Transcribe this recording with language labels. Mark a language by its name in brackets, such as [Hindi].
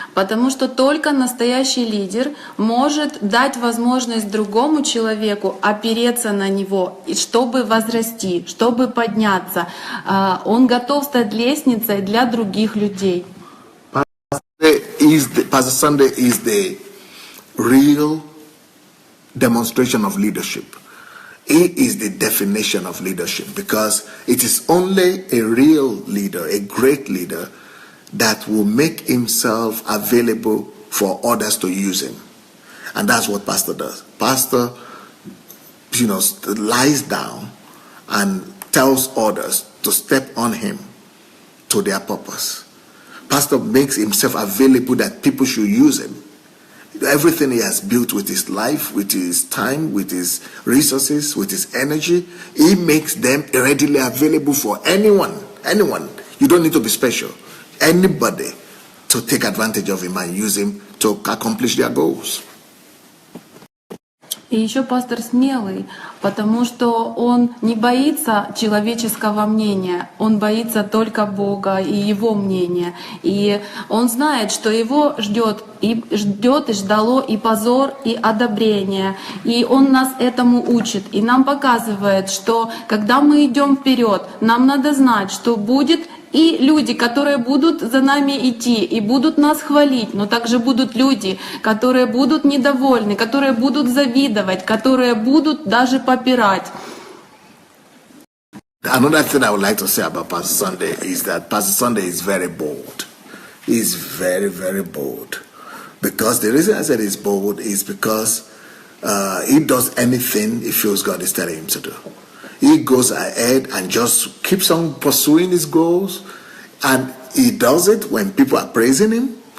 [Russian] Потому что только настоящий лидер может дать возможность другому человеку опереться на него, чтобы возрасти, чтобы подняться. Он готов стать лестницей для других людей. [English] Pastor Sandey is the real demonstration of leadership. He is the definition of leadership, because it is only a real leader, a great leader, that will make himself available for others to use him. And that's what pastor does. Pastor, lies down and tells others to step on him to their purpose. Pastor makes himself available that people should use him. Everything he has built with his life, with his time, with his resources, with his energy, he makes them readily available for anyone. You don't need to be special. Anybody to take advantage of him and use him to accomplish their goals. [Russian] И еще пастор смелый, потому что он не боится человеческого мнения, он боится только Бога и Его мнения. И он знает, что его ждет и ждало и позор, и одобрение. И он нас этому учит, и нам показывает, что когда мы идем вперед, нам надо знать, что будет и люди, которые будут за нами идти и будут нас хвалить, но также будут люди, которые будут недовольны, которые будут завидовать, которые будут даже попирать. [English] Another thing I would like to say about Pastor Sunday is that Pastor Sunday is very bold. He's very, very bold. Because the reason I said he's bold is because he does anything he feels God is telling him to do. He goes ahead and just keeps on pursuing his goals, and he does it when people are praising him.